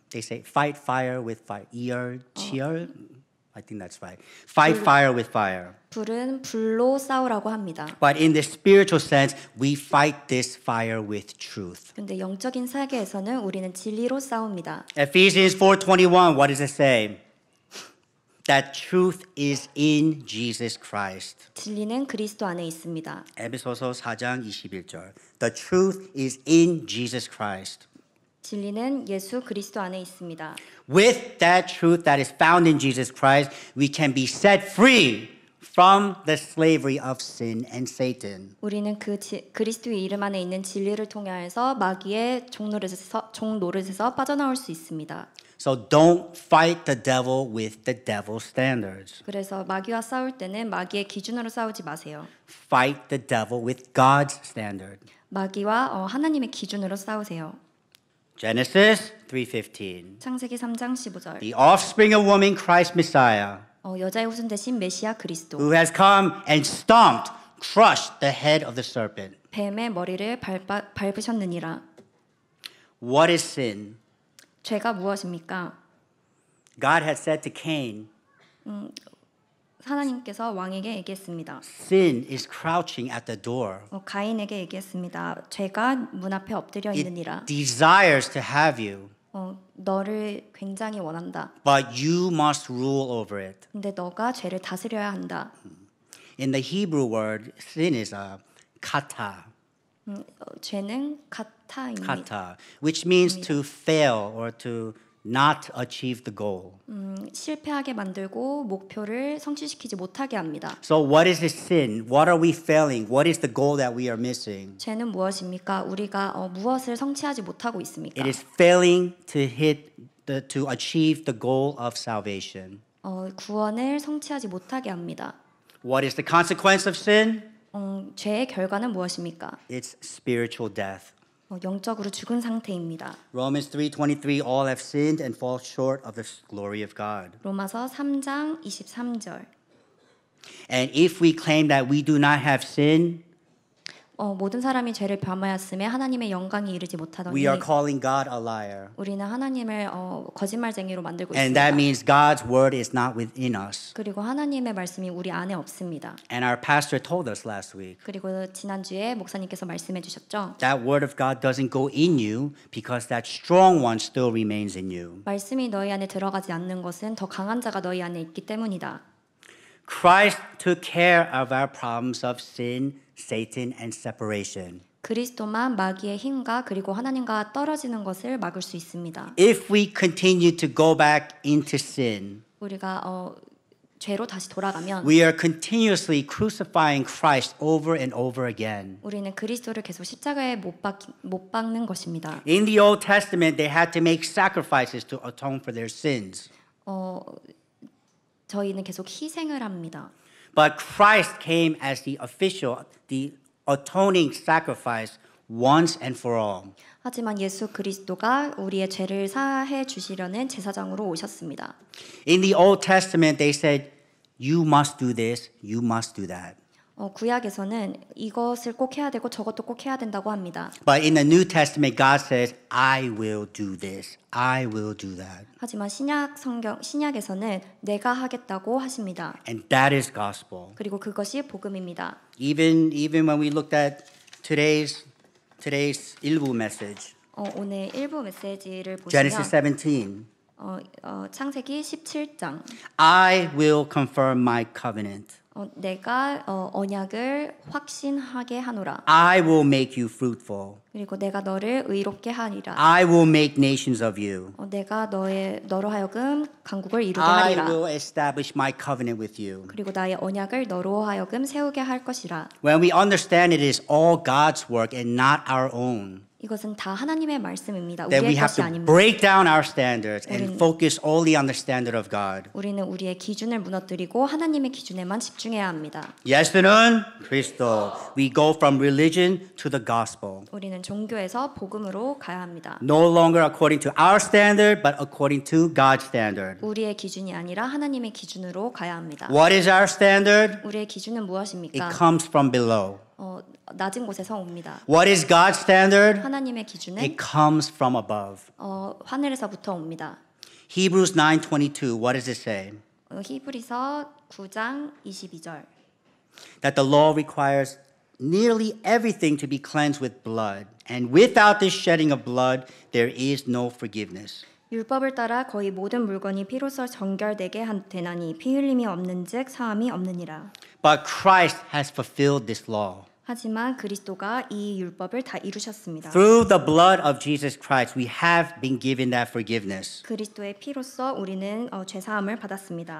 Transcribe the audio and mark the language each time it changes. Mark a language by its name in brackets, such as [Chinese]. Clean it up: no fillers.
[English] They say fight fire with fire. [Korean] 치열? [English] I think that's right. Fight fire with fire. [Korean] 불은 불로 싸우라고 합니다. [English] But in the spiritual sense, we fight this fire with truth. [Korean] 근데 영적인 세계에서는 우리는 진리로 싸웁니다. [English] Ephesians 4:21, what does it say? That truth is in Jesus Christ. [Korean] 진리는 그리스도 안에 있습니다. 에베소서 4장 21절. [English] The truth is in Jesus Christ. [Korean] 진리는 예수 그리스도 안에 있습니다. [English] With that truth that is found in Jesus Christ, we can be set free from the slavery of sin and Satan. [Korean] 우리는 그리스도의 이름 안에 있는 진리를 통하여서 마귀의 종노릇에서 빠져나올 수 있습니다. [English] So don't fight the devil with the devil's standards. [Korean] 그래서 마귀와 싸울 때는 마귀의 기준으로 싸우지 마세요. [English] Fight the devil with God's standard. [Korean] 마귀와 하나님의 기준으로 싸우세요. [English] Genesis 3:15. [Korean] 창세기 3장 15절. [English] The offspring of woman, Christ Messiah, [Korean] 여자의 후손 대신 메시아 그리스도. [English] who has come and stomped, crushed the head of the serpent. [Korean] 뱀의 머리를 밟으셨느니라. [English] What is sin? [Korean] 죄가 무엇입니까? [English] God had said to Cain, [Korean] 하나님께서 왕에게 얘기했습니다. [English] sin is crouching at the door. [Korean] 가인에게 얘기했습니다. 죄가 문 앞에 엎드려 있느니라. [English] It desires to have you, [Korean] 너를 굉장히 원한다. [English] but you must rule over it. [Korean] 근데 너가 죄를 다스려야 한다. [English] In the Hebrew word, sin is kata, [Korean] 죄는 카타입니다. [English] kata, which means to fail or to not achieve the goal. [Korean] 실패하게 만들고 목표를 성취시키지 못하게 합니다. [English] So what is this sin? What are we failing? What is the goal that we are missing? [Korean] 죄는 무엇입니까? 우리가 무엇을 성취하지 못하고 있습니까? [English] It is failing to achieve the goal of salvation. [Korean] 구원을 성취하지 못하게 합니다. [English] What is the consequence of sin? [Korean] 죄의 결과는 무엇입니까? [English] It's spiritual death. [Korean] 영적으로 죽은 상태입니다. [English] Romans 3:23 all have sinned and fall short of the glory of God. [Korean] 로마서 3장 23절. [English] And if we claim that we do not have sin, [Korean] 모든 사람이 죄를 범하였음에 하나님의 영광이 이르지 못하더니 [English] we are calling God a liar. [Korean] 우리는 하나님을 거짓말쟁이로 만들고 [English] And that means God's word is not within us. [Korean] 그리고 하나님의 말씀이 우리 안에 없습니다. [English] And our pastor told us last week [Korean] 그리고 지난주에 목사님께서 말씀해 주셨죠. [English] that word of God doesn't go in you because that strong one still remains in you. [Korean] 말씀이 너희 안에 들어가지 않는 것은 더 강한 자가 너희 안에 있기 때문이다. [English] Christ took care of our problems of sin, Satan, and separation. [Korean] 그리스도만 마귀의 힘과 그리고 하나님과 떨어지는 것을 막을 수 있습니다. [English] If we continue to go back into sin, [Korean] 우리가 죄로 다시 돌아가면 [English] we are continuously crucifying Christ over and over again. [Korean] 우리는 그리스도를 계속 십자가에 못 박는 것입니다. [English] In the Old Testament, they had to make sacrifices to atone for their sins. [Korean] 저희는 계속 희생을 합니다. [English] But Christ came as the atoning sacrifice once and for all. [Korean] 하지만 예수 그리스도가 우리의 죄를 사해 주시려는 제사장으로 오셨습니다. [English] In the Old Testament, they said, you must do this, you must do that. [Korean] 구약에서는 이것을 꼭 해야 되고 저것도 꼭 해야 된다고 합니다. [English] But in the New Testament, God says, I will do this, I will do that. [Korean] 하지만 신약에서는 내가 하겠다고 하십니다. [English] And that is gospel. [Korean] 그리고 그것이 복음입니다. [English] Even when we looked at today's [Korean] 일부 [English] message, [Korean] 오늘 일부 메시지를 [English] Genesis [Korean] 보시면 [English] 17, [Korean] 창세기 17장 [English] I will confirm my covenant. [Korean] 내가 언약을 확신하게 하노라. [English] I will make you fruitful. [Korean] 그리고 내가 너를 의롭게 하리라. [English] I will make nations of you. [Korean] 내가 너로 하여금 강국을 이루게 [English] I [Korean] 하리라. [English] will establish my covenant with you. [Korean] 그리고 나의 언약을 너로 하여금 세우게 할 것이라. [English] When we understand it is all God's work and not our own, [Korean] 이것은 다 하나님의 말씀입니다. [English] then we [Korean] 우리의 [English] have [Korean] 것이 [English] to [Korean] 아닙니다. [English] break down our standards and focus only on the standard of God. [Korean] 우리는 우리의 기준을 무너뜨리고 하나님의 기준에만 집중해야 합니다. 예수는 그리스도. [English] We go from religion to the gospel. [Korean] 우리는 종교에서 복음으로 가야 합니다. [English] No longer according to our standard, but according to God's standard. [Korean] 우리의 기준이 아니라 하나님의 기준으로 가야 합니다. [English] What is our standard? [Korean] 우리의 기준은 무엇입니까? [English] It comes from below. [Korean] 낮은 곳에서 옵니다. [English] What is God's standard? [Korean] 하나님의 기준은 [English] It comes from above. [Korean] 하늘에서부터 옵니다. [English] Hebrews 9:22. What does it say? [Korean] 히브리서 9장 22절. [English] That the law requires nearly everything to be cleansed with blood, and without this shedding of blood, there is no forgiveness. [Korean] 율법을 따라 거의 모든 물건이 피로써 정결되게 되나니 피 흘림이 없는즉 사함이 없느니라. [English] But Christ has fulfilled this law. [Korean] 하지만 그리스도가 이 율법을 다 이루셨습니다. [English] Through the blood of Jesus Christ, we have been given that forgiveness. [Korean] 그리스도의 피로써 우리는 죄 사함을 받았습니다.